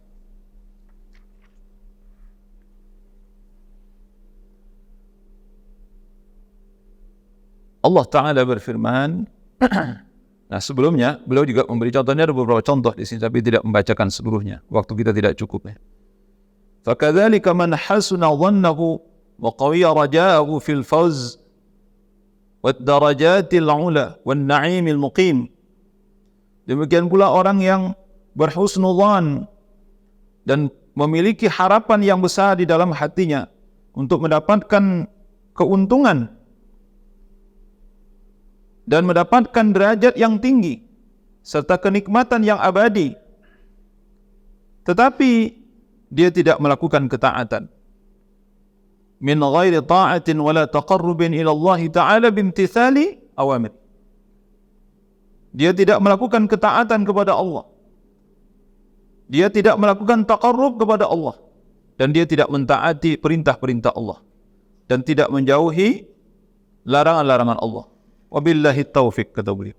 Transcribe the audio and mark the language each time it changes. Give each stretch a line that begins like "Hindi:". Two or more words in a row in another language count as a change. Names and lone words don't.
Arabic: الله تعالى
Indonesian: berfirman, nah sebelumnya beliau juga memberi contohnya, ada beberapa contoh di sini tapi tidak membacakan seluruhnya. Waktu kita tidak cukup ya.
Arabic: فكذلك من حسن ظنه وقوي رجاؤه في الفوز والدرجات العلى والنعيم المقيم.
Indonesian: Demikian pula orang yang berhusnudzan dan memiliki harapan yang besar di dalam hatinya untuk mendapatkan keuntungan dan mendapatkan derajat yang tinggi serta kenikmatan yang abadi, tetapi dia tidak melakukan ketaatan,
Arabic: من غير طاعة ولا تقرب إلى الله تعالى بامتثال أوامر.
Indonesian: Dia tidak melakukan ketaatan kepada Allah, dia tidak melakukan taqarrub kepada Allah, dan dia tidak mentaati perintah-perintah Allah, dan tidak menjauhi larangan-larangan Allah.
Arabic: وبالله التوفيق,
Indonesian: kata beliau.